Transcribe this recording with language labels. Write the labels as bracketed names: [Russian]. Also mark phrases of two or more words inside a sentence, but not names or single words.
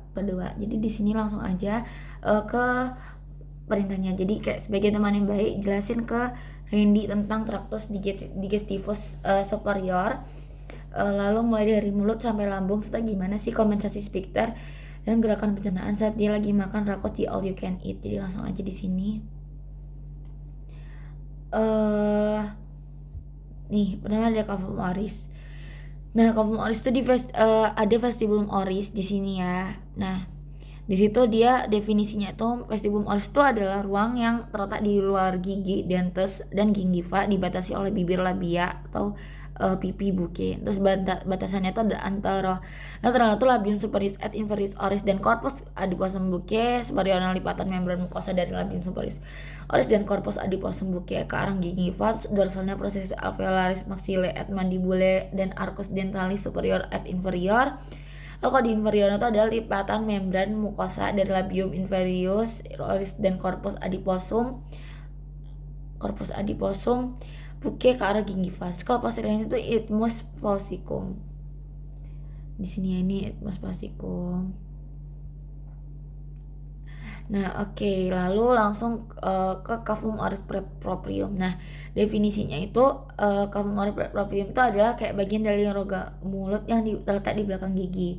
[Indonesian] Jadi di sini langsung aja ke perintahnya. Jadi kayak sebagai teman yang baik, jelasin ke Randy tentang [Latin] traktus digestivus superior. [Indonesian] Lalu mulai dari mulut sampai lambung, serta gimana sih kompensasi sphincter dan gerakan pencernaan saat dia lagi makan rakos di [English] all you can eat. [Indonesian] Jadi langsung aja di sini. Nih, pertama ada [Latin] cavum oris. [Indonesian] Nah, [Latin] cavum oris [Indonesian] itu ada [Latin] vestibulum oris [Indonesian] di sini ya. Nah, di situ dia definisinya itu [Latin] vestibulum oris [Indonesian] itu adalah ruang yang terletak di luar gigi, dentes, dan gingiva, dibatasi oleh bibir labia atau pipi buke. Terus batasannya itu ada antara lateral itu [Latin] labium superioris et inferius oris [Indonesian] dan [Latin] corpus adiposum buke, [Indonesian] superior lipatan membran mukosa dari [Latin] labium superioris oris [Indonesian] dan [Latin] corpus adiposum buke [Indonesian] ke arah gingiva. Dorsalnya proses [Latin] alveolaris maxillae et mandibulae [Indonesian] dan [Latin] arcus dentalis superior et inferior. [Indonesian] Kalau di inferior itu ada lipatan membran mukosa dari [Latin] labium inferius oris [Indonesian] dan [Latin] corpus adiposum buke [Indonesian] ke arah gingiva. Kalau posteriornya itu [Latin] isthmus faucicum. [Indonesian] Di sini ya, ini [Latin] isthmus faucicum. [Indonesian] Nah, oke, lalu langsung ke [Latin] cavum oris proprium. [Indonesian] Nah, definisinya itu [Latin] cavum oris proprium [Indonesian] itu adalah kayak bagian dari rongga mulut yang terletak di belakang gigi.